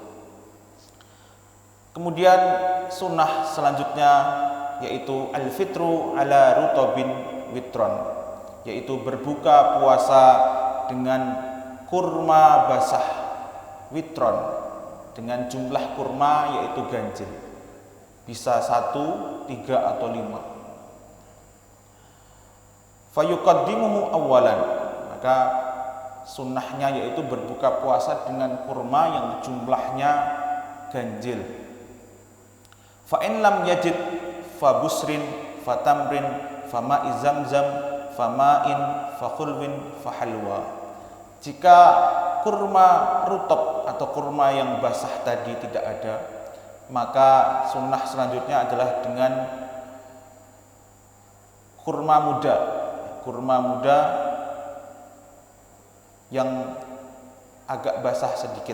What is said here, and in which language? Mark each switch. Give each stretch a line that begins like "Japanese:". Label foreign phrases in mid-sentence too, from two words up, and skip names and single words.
Indonesian: Kemudian sunnah selanjutnya yaitu
Arabic: الفطر على رطب وترا,
Indonesian: yaitu berbuka puasa dengan kurma basah witron, dengan jumlah kurma yaitu ganjil, bisa 1, 3 atau 5.
Arabic: فيقدمه أولا,
Indonesian: maka sunnahnya yaitu berbuka puasa dengan kurma yang jumlahnya ganjil.
Arabic: فإن لم يجد فبسر فتمر فماء زمزم فماء فحلو فحلوى.
Indonesian: Jika kurma rutop atau kurma yang basah tadi tidak ada, maka sunnah selanjutnya adalah dengan kurma muda yang agak basah sedikit.